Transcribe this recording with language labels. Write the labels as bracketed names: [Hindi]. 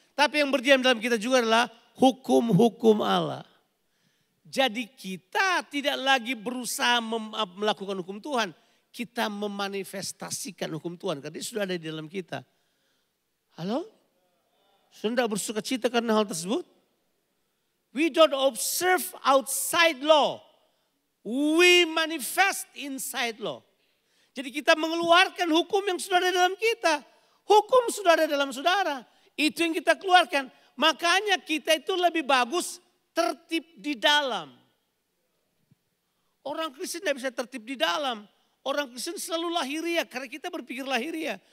[Indonesian] Tapi yang berdiam dalam kita juga adalah hukum-hukum Allah. Jadi kita tidak lagi berusaha melakukan hukum Tuhan. Kita memanifestasikan hukum Tuhan. Karena dia sudah ada di dalam kita. Halo? Sudah tidak bersuka cita karena hal tersebut? [English] We don't observe outside law. We manifest inside law. [Indonesian] Jadi kita mengeluarkan hukum yang sudah ada dalam kita. Hukum sudah ada dalam saudara. Itu yang kita keluarkan. Makanya kita itu lebih bagus tertib di dalam. Orang Kristen tidak bisa tertib di dalam. Orang Kristen selalu lahiriah karena kita berpikir lahiriah.